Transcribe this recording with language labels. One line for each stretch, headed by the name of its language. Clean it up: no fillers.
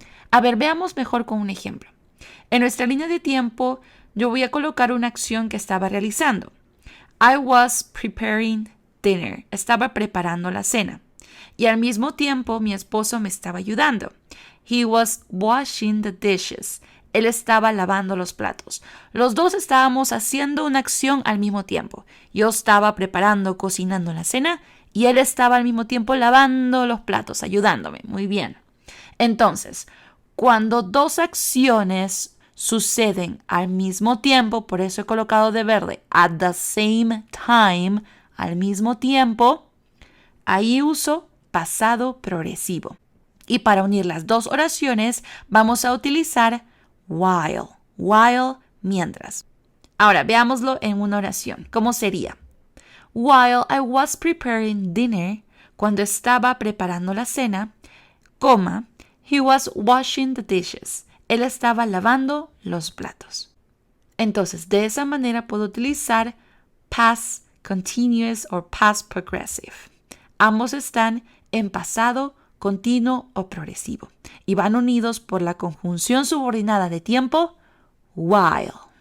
Spanish: A ver, veamos mejor con un ejemplo. En nuestra línea de tiempo, yo voy a colocar una acción que estaba realizando.
English: I was preparing dinner.
Spanish: Estaba preparando la cena. Y al mismo tiempo, mi esposo me estaba ayudando.
English: He was washing the dishes.
Spanish: Él estaba lavando los platos. Los dos estábamos haciendo una acción al mismo tiempo. Yo estaba preparando, cocinando la cena y él estaba al mismo tiempo lavando los platos, ayudándome. Muy bien. Entonces, cuando dos acciones suceden al mismo tiempo, por eso he colocado de verde,
English: at the same time,
Spanish: al mismo tiempo, ahí uso pasado progresivo. Y para unir las dos oraciones, vamos a utilizar while, mientras. Ahora, veámoslo en una oración. ¿Cómo sería?
English: While I was preparing dinner,
Spanish: cuando estaba preparando la cena, coma,
English: he was washing the dishes.
Spanish: Él estaba lavando los platos. Entonces, de esa manera puedo utilizar
English: past continuous o past progressive.
Spanish: Ambos están en pasado continuo o progresivo y van unidos por la conjunción subordinada de tiempo while.